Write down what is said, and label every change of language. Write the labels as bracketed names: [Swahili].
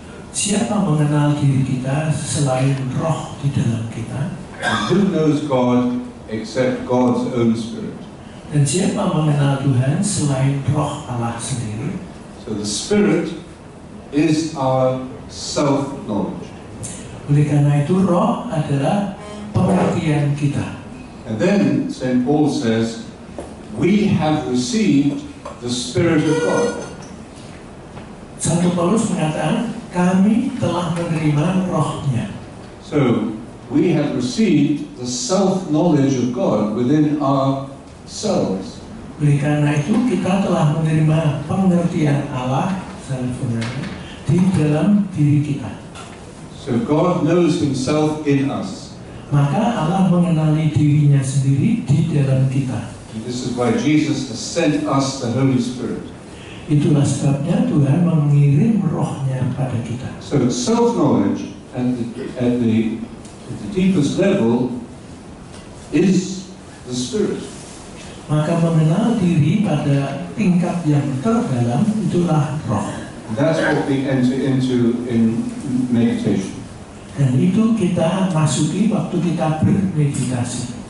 [Indonesian] siapa mengenal diri kita selain roh di dalam kita? [English] And who knows God except God's own spirit? [Indonesian] Dan siapa mengenal Tuhan selain roh Allah sendiri? [English] So the spirit is our self-knowledge. [Indonesian] Oleh karena itu roh adalah pengertian kita. [English] And then St. Paul says, we have received the Spirit of God. [Indonesian] Santo Paulus mengatakan, kami telah menerima rohnya. [English] So we have received the self-knowledge of God within ourselves. [Indonesian] Oleh karena itu kita telah menerima pengertian Allah di dalam diri kita. [English] So God knows Himself in us. [Indonesian] Maka Allah mengenali dirinya sendiri di dalam kita. [English] And this is why Jesus has sent us the Holy Spirit. [Indonesian] Itulah sebabnya Tuhan mengirim rohnya pada kita. [English] So self-knowledge at the deepest level is the Spirit. [Indonesian] Maka mengenal diri pada tingkat yang terdalam itulah roh. [English] And that's what we enter into in meditation. [Indonesian] Dan itu kita masuki waktu kita bermeditasi.